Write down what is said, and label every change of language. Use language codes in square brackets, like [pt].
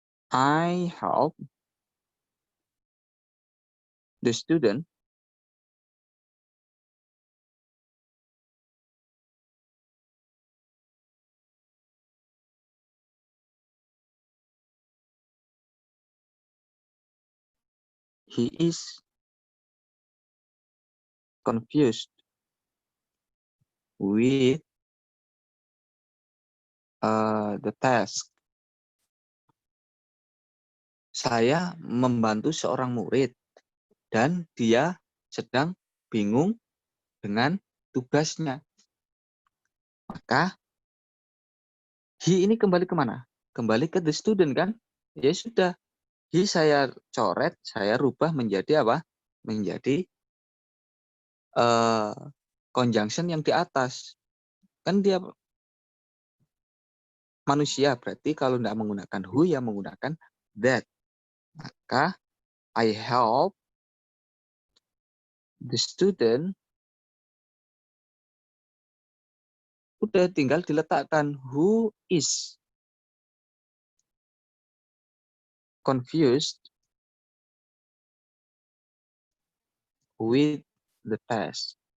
[en] I help the student he is confused with the task. [id] Saya membantu seorang murid dan dia sedang bingung dengan tugasnya. Maka he ini kembali kemana? Kembali ke [en] the student [id] kan? Ya sudah. He saya coret, saya rubah menjadi apa? Menjadi conjunction yang di atas. Kan dia manusia, berarti kalau tidak menggunakan who, ya menggunakan that. Maka [en] I help the student, [id] udah tinggal diletakkan [en] who is confused with the task.